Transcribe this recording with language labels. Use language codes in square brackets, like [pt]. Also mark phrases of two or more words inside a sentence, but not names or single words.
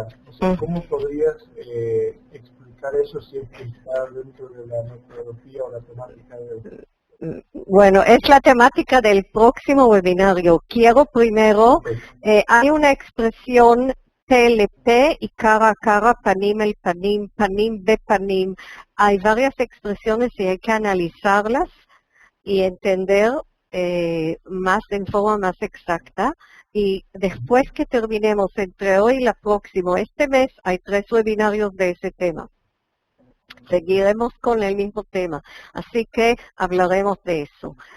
[es] O sea, ¿cómo podrías explicar eso si es que está dentro de la metodología o la temática de hoy? Bueno, es la temática del próximo webinario. Quiero primero, hay una expresión [he] פה לפה [es] y cara a cara, [he] פנים אל פנים, פנים בפנים. [es] Hay varias expresiones y hay que analizarlas y entender más en forma más exacta. Y después que terminemos entre hoy y la próxima, este mes, hay 3 webinarios de ese tema. Seguiremos con el mismo tema, así que hablaremos de eso.